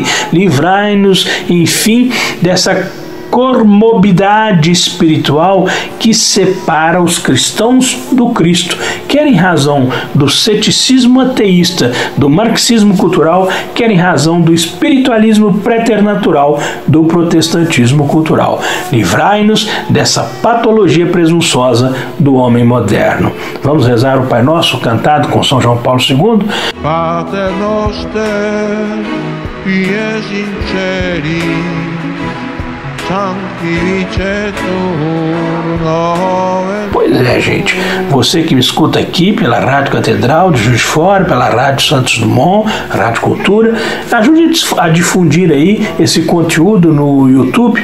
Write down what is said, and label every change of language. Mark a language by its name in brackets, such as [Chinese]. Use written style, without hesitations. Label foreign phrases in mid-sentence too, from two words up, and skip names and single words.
[Portuguese] Livrai-nos, enfim, dessa comorbidade espiritual que separa os cristãos do Cristo, quer em razão do ceticismo ateísta, do marxismo cultural, quer em razão do espiritualismo preternatural, do protestantismo cultural. Livrai-nos dessa patologia presunçosa do homem moderno. Vamos rezar o Pai Nosso cantado com São João Paulo II? [Latin] Pater noster, pies in celi, [Portuguese] Pois é, gente, você que me escuta aqui pela Rádio Catedral de Juiz de Fora, pela Rádio Santos Dumont, Rádio Cultura, ajude a difundir aí esse conteúdo no YouTube.